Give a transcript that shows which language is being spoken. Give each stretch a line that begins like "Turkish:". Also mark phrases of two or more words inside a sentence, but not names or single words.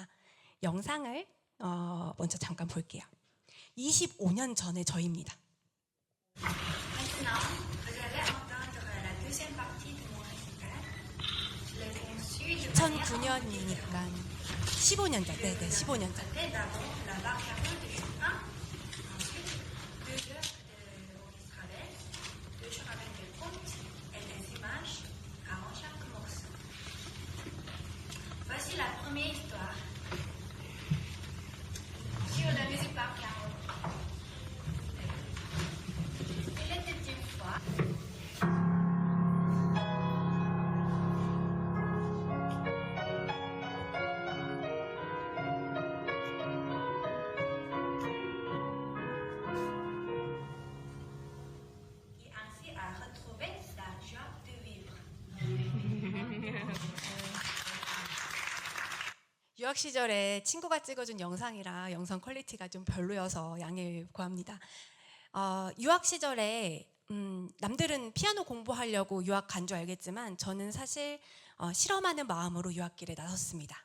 Korean: 영상을 먼저 잠깐 볼게요. 25년 전의 저입니다. 2009년이니까 15년 전, 네네, 15년 전.
French: Voici la première histoire. Sur la musique par Caro. Il était une fois. Qui ainsi a retrouvé sa joie de vivre.
Korean: 유학 시절에 친구가 찍어준 영상이라 영상 퀄리티가 좀 별로여서 양해 구합니다. 유학 시절에 남들은 피아노 공부하려고 유학 간 줄 알겠지만 저는 사실 실험하는 마음으로 유학길에 나섰습니다.